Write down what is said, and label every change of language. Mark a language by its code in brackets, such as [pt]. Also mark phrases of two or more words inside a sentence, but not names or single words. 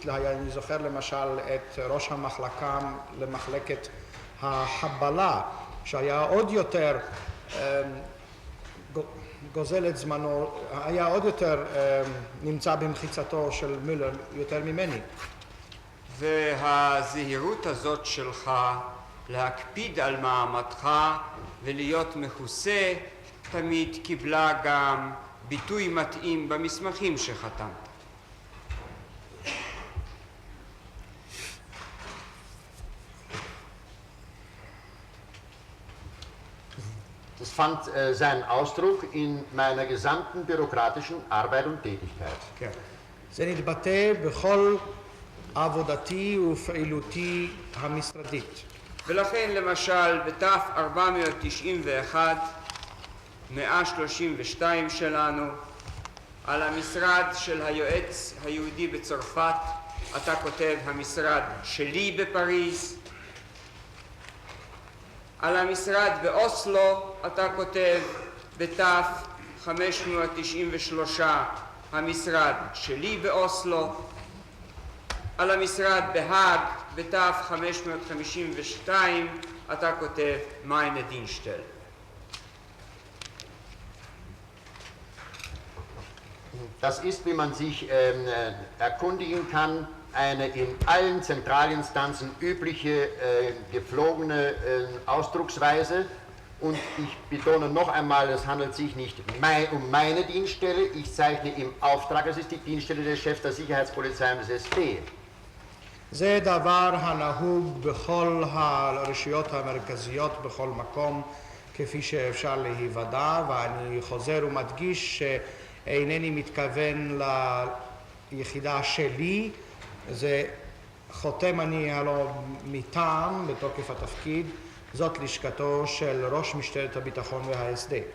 [he] אני זוכר למשל את ראש המחלקה למחלקת החבלה, שהיה עוד יותר גוזל את זמנו, היה עוד יותר נמצא במחיצתו של מילר יותר ממני. והזהירות הזאת שלך להקפיד על מעמדך ולהיות מכוסה תמיד קיבלה גם ביטוי מתאים במסמכים שחתמת. [de] Das fand seinen Ausdruck in meiner gesamten bürokratischen Arbeit und Tätigkeit. [he] כן. זה נתבטא בכל עבודתי ופעילותי המשרדית. ולכן למשל בתף 491, 132 שלנו, על המשרד של היועץ היהודי בצרפת, אתה כותב המשרד שלי בפריז. על המשרד באוסלו אתה כותב בתף 593 המשרד שלי באוסלו. על המשרד בהאג בתף 552 אתה כותב [de] meine Dienststelle. Das ist, wie man sich erkundigen kann, eine in allen Zentralinstanzen übliche, gepflogene Ausdrucksweise. Und ich betone noch einmal, es handelt sich nicht um meine Dienststelle, ich zeichne im Auftrag, es ist die Dienststelle des Chefs der Sicherheitspolizei und des SP. [he] זה דבר הנהוג בכל הרשויות המרכזיות, בכל מקום, כפי שאפשר להיוודע, ואני חוזר ומדגיש שאינני מתכוון ליחידה שלי, זה חותם אני הלא מטעם בתוקף התפקיד, זאת לשכתו של ראש משטרת הביטחון וההסד.